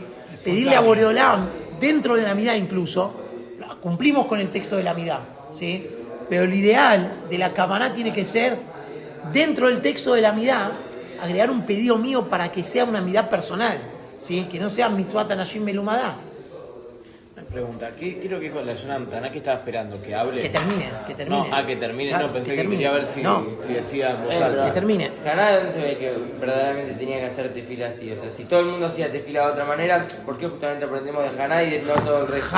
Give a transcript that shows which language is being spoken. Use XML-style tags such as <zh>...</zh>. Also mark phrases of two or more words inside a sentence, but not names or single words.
<es>Pedirle a Boreolam, dentro de la midá incluso, cumplimos con el texto de la midá. ¿Sí? Pero el ideal de la kavaná tiene que ser, dentro del texto de la midá, agregar un pedido mío para que sea una midá personal, ¿sí? Que no sea</es> <he>מצות אנשים מלמדה.</he> <es>Pregunta, ¿qué es lo que dijo la Jonathan? ¿Qué estaba esperando? ¿Que hable? Que termine. No, que termine. Claro, no, pensé que termine. quería ver si decía en voz alta. Que termine. Haná se ve que verdaderamente tenía que hacer tefila así. O sea, si todo el mundo hacía tefila de otra manera, ¿por qué justamente aprendemos de Haná y de no todo el resto?</es>